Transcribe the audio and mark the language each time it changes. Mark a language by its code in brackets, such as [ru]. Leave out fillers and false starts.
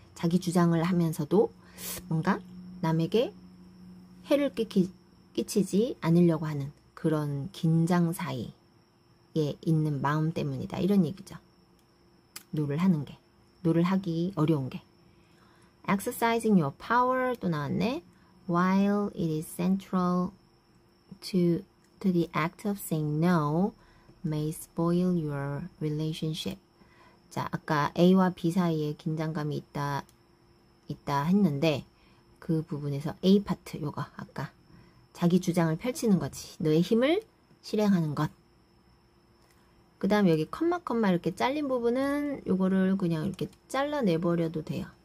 [ko] 자기 주장을 하면서도 뭔가 남에게 해를 끼치지 않으려고 하는 그런 긴장 사이에 있는 마음 때문이다 이런 얘기죠. 노를 하는 게 노를 하기 어려운 게 [en] exercising your power [ko] 또 나왔네. [en] While it is central to the act of saying no may spoil your relationship. [ko] 자, 아까 A와 B 사이에 긴장감이 있다 했는데 그 부분에서 A 파트 요거 아까 자기 주장을 펼치는 거지. 너의 힘을 실행하는 것. 그 다음 여기 컴마 이렇게 잘린 부분은 요거를 그냥 이렇게 잘라내버려도 돼요.